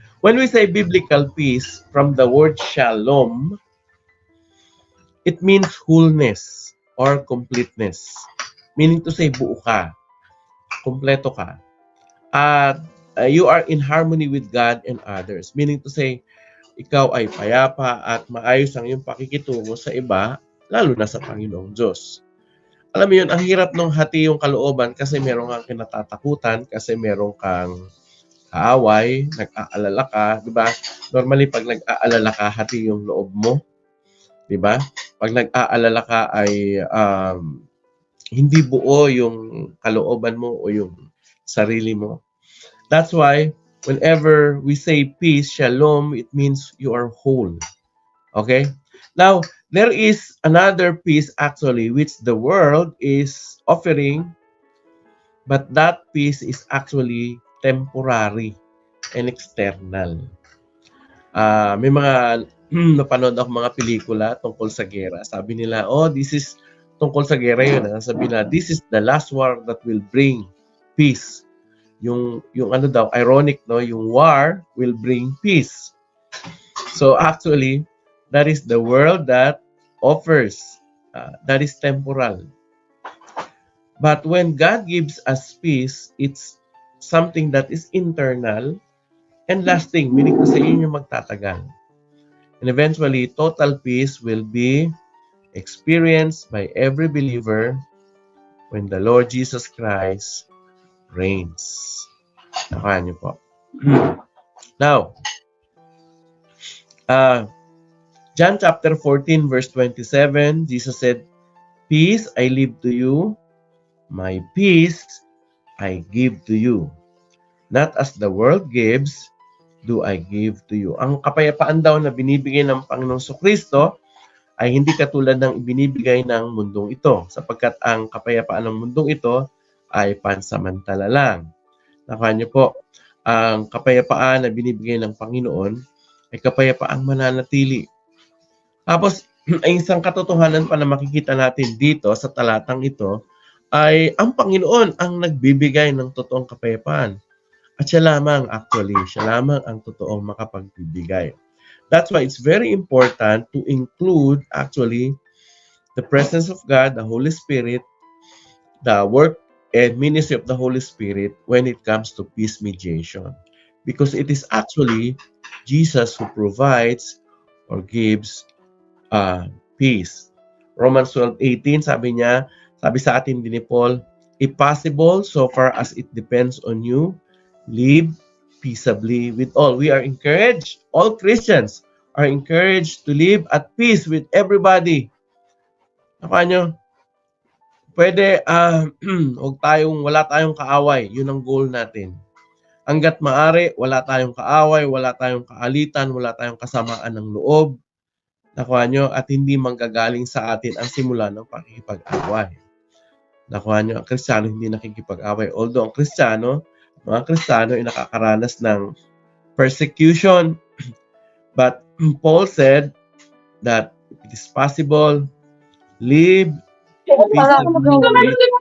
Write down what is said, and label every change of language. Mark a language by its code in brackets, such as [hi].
[en] When we say biblical peace, from the word shalom, it means wholeness or completeness. Meaning to say [tl] buo ka, kompleto ka. At [en] you are in harmony with God and others. Meaning to say, [tl] ikaw ay payapa at maayos ang iyong pakikitungo sa iba, lalo na sa Panginoong Diyos. Alam mo yun, ang hirap nung hati yung kalooban kasi meron kang kinatatakutan, kasi meron kang kaaway, nag-aalala ka, di ba? Normally, pag nag-aalala ka, hati yung loob mo. Di ba? Pag nag-aalala ka ay hindi buo yung kalooban mo o yung sarili mo. [en] That's why, whenever we say peace, shalom, it means you are whole. Okay? Now, there is another peace actually which the world is offering, but that peace is actually temporary and external. [tl] May mga napanood ako mga pelikula tungkol sa gera. Sabi nila, oh, [en] this is [tl] tungkol sa gera yun. Sabi nila, [en] this is the last war that will bring peace. [tl] Yung ano daw, ironic, no? Yung [en] war will bring peace. So actually, that is the world that offers. That is temporal. But when God gives us peace, it's something that is internal and lasting, meaning [tl] ko sa inyo magtatagal. [en] And eventually, total peace will be experienced by every believer when the Lord Jesus Christ reigns. [tl] Nakuha niyo po. [en] Now, John chapter 14 verse 27, Jesus said, "Peace I leave to you, my peace I give to you. Not as the world gives, do I give to you." [tl] Ang kapayapaan daw na binibigay ng Panginoong Kristo ay hindi katulad ng ibinibigay ng mundong ito, sapagkat ang kapayapaan ng mundong ito ay pansamantala lang. Nakuha niyo po, ang kapayapaan na binibigay ng Panginoon ay kapayapaang mananatili. Tapos, ay isang katotohanan pa na makikita natin dito sa talatang ito ay ang Panginoon ang nagbibigay ng totoong kapayapaan. At siya lamang ang totoong makapagbibigay. [en] That's why it's very important to include actually the presence of God, the Holy Spirit, the work and ministry of the Holy Spirit when it comes to peace mediation. Because it is actually Jesus who provides or gives peace. Romans 12:18, [tl] sabi sa atin din ni Paul, [en] if possible, so far as it depends on you, live peaceably with all. We are encouraged, all Christians are encouraged to live at peace with everybody. [tl] Nakuha nyo? Pwede, wala tayong kaaway. Yun ang goal natin. Hanggat maaari, wala tayong kaaway, wala tayong kaalitan, wala tayong kasamaan ng loob. Nakuha nyo? At hindi manggagaling sa atin ang simula ng pakikipag-away. Nakuha nyo? Ang Kristiyano hindi nakikipag-away. Although ang mga Kristiyano ay nakakaranas ng persecution. [en] But Paul said that it is possible, live peaceably.